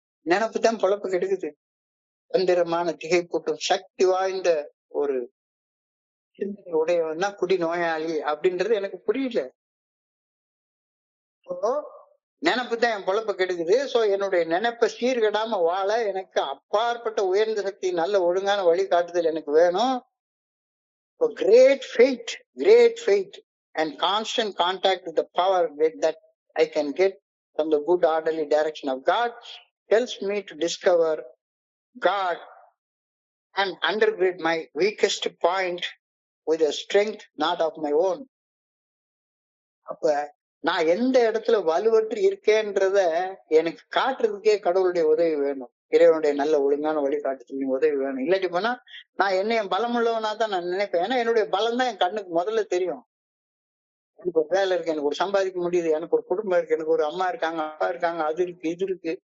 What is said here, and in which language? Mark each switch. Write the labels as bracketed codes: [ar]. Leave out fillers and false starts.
[ta] நினைப்பு தான் பொழப்பு கெடுக்குது. தந்திரமான திகை போட்டும் சக்தி வாய்ந்த ஒரு சிந்தனை உடையவன் தான் குடி நோயாளி அப்படின்றது எனக்கு புரியல. நினைப்பு தான் என் பொழப்ப கெடுக்குது. சோ என்னுடைய நினைப்பை சீர்கெடாம வாழ எனக்கு அப்பாற்பட்ட உயர்ந்த சக்தி நல்ல ஒழுங்கான வழிகாட்டுதல் எனக்கு வேணும். [en] Great faith and constant contact with the power that I can get from the good orderly direction of God helps me to discover God and undergird my weakest point with a strength not of my own. [ta] அப்ப நான் எந்த இடத்துல வலுவற்று இருக்கேன்றத எனக்கு காட்டுறதுக்கே கடவுளுடைய உதவி வேணும், இறைவனுடைய நல்ல ஒழுங்கான வழிகாட்டுதலின் உதவி வேணும். இல்லாட்டி போனா நான் என்ன பலம் உள்ளவனா தான் நான் நினைப்பேன். ஏன்னா என்னுடைய பலம் தான் என் கண்ணுக்கு முதல்ல தெரியும். எனக்கு ஒரு வேலை இருக்கு, எனக்கு ஒரு சம்பாதிக்க முடியுது, எனக்கு ஒரு குடும்பம் இருக்கு, எனக்கு ஒரு அம்மா இருக்காங்க, அப்பா இருக்காங்க, அது இருக்கு, இது இருக்கு.